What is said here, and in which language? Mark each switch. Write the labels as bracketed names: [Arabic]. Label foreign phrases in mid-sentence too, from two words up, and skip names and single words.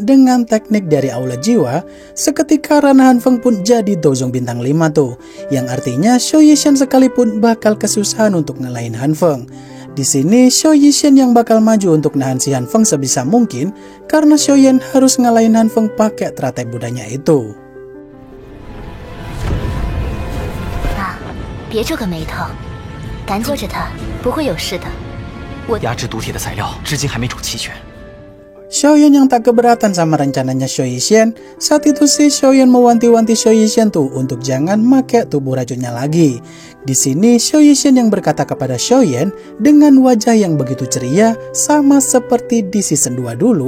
[Indonesian] dengan teknik dari aula jiwa, seketika ranah Han Feng pun jadi Dozong bintang 5 tuh, yang artinya Xiao Yishan sekalipun bakal kesusahan untuk ngelain Han Feng. Di sini Xiao Yishan yang bakal maju untuk nahan si Han Feng sebisa mungkin, karena Xiaoyan harus ngelain Han Feng pakai teratai budanya itu. [Chinese] 别皱个眉头，赶紧着他，不会有事的。压制毒体的材料至今还没煮齐全。 [Indonesian] Xiaoyan yang tak keberatan sama rencananya Xiao Yishan. Saat itu sih Xiaoyan mewanti-wanti Xiao Yishan tuh untuk jangan make tubuh racunnya lagi. Di sini Xiao Yishan yang berkata kepada Xiaoyan dengan wajah yang begitu ceria sama seperti di season 2 dulu.